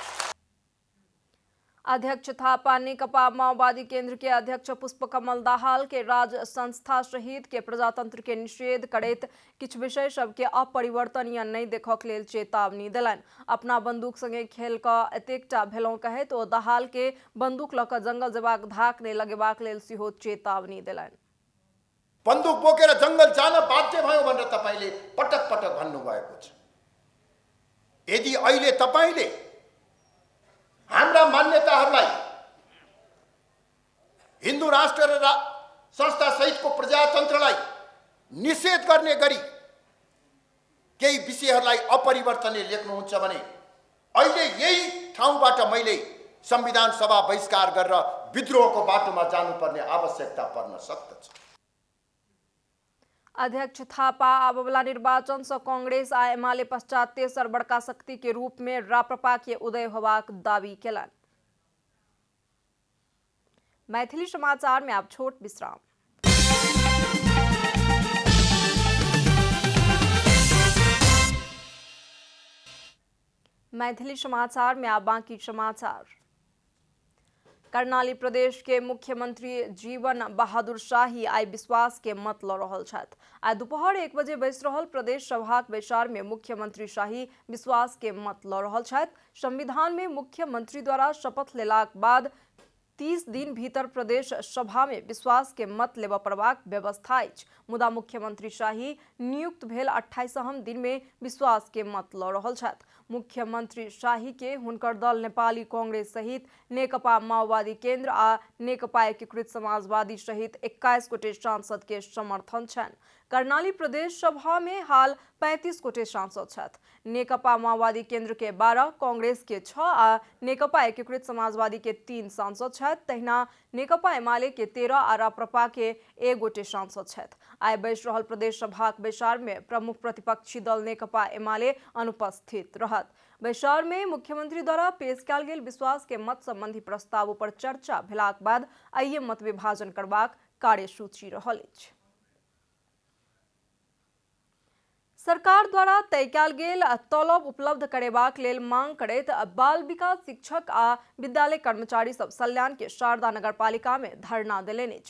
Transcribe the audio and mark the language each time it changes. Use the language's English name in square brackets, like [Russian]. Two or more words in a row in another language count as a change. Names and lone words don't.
[Maithili] अध्यक्ष थापा नेकपा माओवादी केंद्र के अध्यक्ष पुष्पकमल दाहाल के राज संस्था सहित के प्रजातंत्र के निषेध करैत किछु विषय सबके अपरिवर्तनीय नहीं देखक लेल चेतावनी देलनि। अपना बंदूक संगे खेल कऽ एतेकटा भेलहुँ कहैत ओ दाहाल के बंदूक लऽ कऽ जंगल जेबाक धाक नहि लगेबाक लेल सेहो चेतावनी देलनि। [Nepali] बन्दुक बोकेर जंगल जान बाध्य भयो भनेर तपाईले पटक पटक भन्नुभएको छ। यदि अहिले तपाईले हाम्रा मान्यताहरूलाई हिन्दू राष्ट्र र संस्था सहितको प्रजातन्त्रलाई निषेध गर्ने गरी केही विषयहरूलाई अपरिवर्तनीय लेख्नुहुन्छ भने अहिले यही ठाउँबाट मैले संविधान सभा बहिष्कार गरेर विद्रोहको बाटोमा जानुपर्ने आवश्यकता पर्न सक्दछ। [Maithili] अध्यक्ष थापा आबोला निर्वाचन से कांग्रेस आ एमाले पश्चात तेसर बड़का शक्ति के रूप में राप्रपा के उदय होबाक दावी केलन। मैथिली समाचार में आप छोट विश्राम। मैथिली समाचार में आप बाकी समाचार। कर्णाली प्रदेश के मुख्यमंत्री जीवन बहादुर शाही आई विश्वास के मत ल रहल छथि। आई दोपहर 1 बजे बैस रहल प्रदेश सभाक बैसार में मुख्यमंत्री शाही विश्वास के मत ल रहल छथि। संविधान में मुख्यमंत्री द्वारा शपथ लेलाक बाद 30 दिन भीतर प्रदेश सभा में विश्वास के मत लेब पड़बाक व्यवस्था अछि। मुदा मुख्यमंत्री शाही नियुक्त भेल 28हम दिन में विश्वास के मत ल रहल छथि। मुख्यमंत्री शाही के हुनकर दल नेपाली कांग्रेस सहित नेकपा माओवादी केन्द्र आ नेकपा एकीकृत समाजवादी सहित 21 गोटे सांसद के समर्थन छन्। कर्णाली प्रदेश सभा में हाल 35 गोटे सांसद छथि। नेकपा माओवादी केन्द्र के 12, कांग्रेस के 6 आ नेकपा एकीकृत समाजवादी के 3 सांसद छथि। तहिना नेकपा एमाले के 13 आ राप्रपा के 1 गोटे सांसद छथि। आई बैस रहल प्रदेश सभाक बैसार में प्रमुख प्रतिपक्षी दल नेकपा एमाले अनुपस्थित रहत। बैसार में मुख्यमंत्री द्वारा पेश कयल गेल विश्वास के मत संबंधी प्रस्ताव पर चर्चा भेलाक बाद आइए मत विभाजन करबाक कार्यसूची रहल अछि। सरकार द्वारा तय कयल गेल तलब उपलब्ध करेबाक लेल मांग करैत बाल विकास शिक्षक आ विद्यालय कर्मचारी सब सल्यान के शारदा नगरपालिका में धरना देलनि अछि।